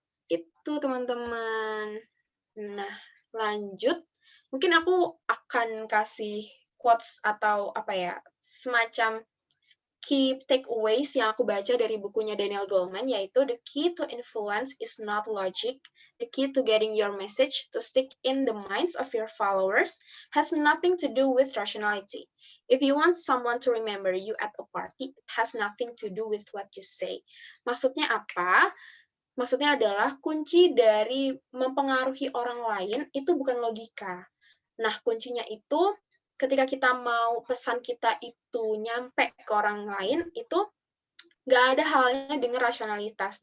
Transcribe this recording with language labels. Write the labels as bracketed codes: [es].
[id] Itu teman-teman. Nah, lanjut. Mungkin aku akan kasih quotes atau semacam key takeaways yang aku baca dari bukunya Daniel Goleman, yaitu [en] the key to influence is not logic. The key to getting your message to stick in the minds of your followers has nothing to do with rationality. If you want someone to remember you at a party, it has nothing to do with what you say. [id] Maksudnya apa? Maksudnya adalah kunci dari mempengaruhi orang lain itu bukan logika. Nah, kuncinya itu ketika kita mau pesan kita itu nyampe ke orang lain, itu nggak ada halnya dengan rasionalitas.